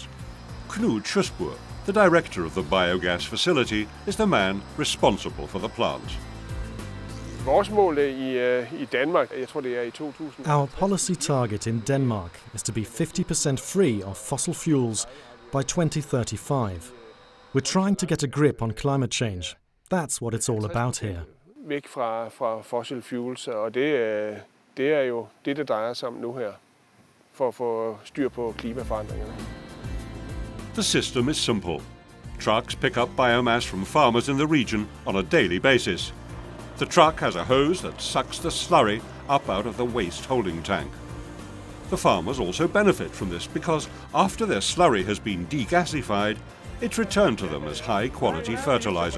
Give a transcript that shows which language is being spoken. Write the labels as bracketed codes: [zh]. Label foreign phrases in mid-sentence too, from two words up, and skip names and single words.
[en] Knud Schusbur, the director of the biogas facility, is the man responsible for the plant. Our policy target in Denmark is to be 50% free of fossil fuels by 2035. We're trying to get a grip on climate change. That's what it's all about here. [da] Væk fra [en] fossil fuels, [da] og det jo det drejer sig om nu her, for at få styr på klimaforandringerne. [en] The system is simple. Trucks pick up biomass from farmers in the region on a daily basis. The truck has a hose that sucks the slurry up out of the waste holding tank. The farmers also benefit from this because after their slurry has been degasified, it's returned to them as high-quality fertilizer.